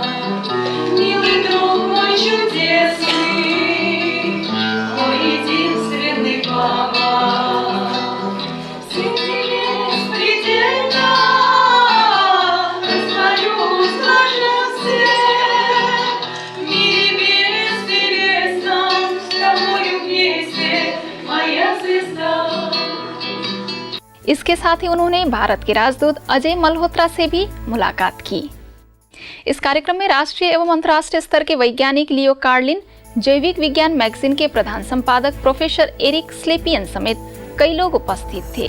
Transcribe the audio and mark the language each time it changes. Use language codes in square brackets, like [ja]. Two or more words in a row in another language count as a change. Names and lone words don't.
[ru] Милый друг мой чудесный, мой единственный папа. Среди небес предельно растворюсь в блаженстве. [hi] इसके साथ ही उन्होंने भारत के राजदूत अजय मल्होत्रा से भी मुलाकात की। इस कार्यक्रम में राष्ट्रीय एवं अंतर्राष्ट्रीय स्तर के वैज्ञानिक लियो कार्लिन, जैविक विज्ञान मैगजीन के प्रधान संपादक प्रोफेसर एरिक स्लेपियन समेत कई लोग उपस्थित थे।